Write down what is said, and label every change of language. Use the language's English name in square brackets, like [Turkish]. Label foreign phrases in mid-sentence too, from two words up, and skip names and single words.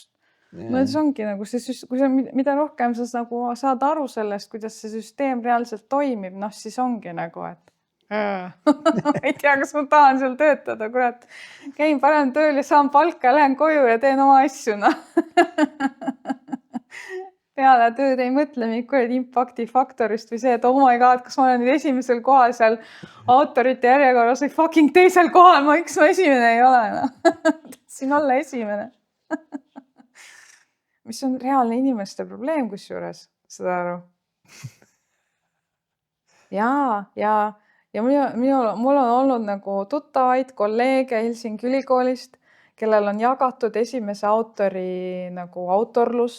[Estonian] No see ongi nagu mida rohkem sa nagu saad aru sellest, kuidas see süsteem reaalselt toimib, siis ongi nagu, et ma ei tea, kas ma tahan seal töötada, kurat. Käin parem tööl ja saan palka, lähen koju ja teen oma asju, Peale tööd ei mõtle mingi impakti faktorist või see, et [English] oh my god, [Estonian] kas ma olen nüüd esimesel kohal seal autorite järjekorras või fucking teisel kohal, miks ma esimene ei ole, Tahtsin olla esimene. Mis on reaalne inimeste probleem kusjuures, seda aru. Ja mul on olnud nagu tuttavaid kolleege Helsingi ülikoolist, kellel on jagatud esimese autori nagu autorlus.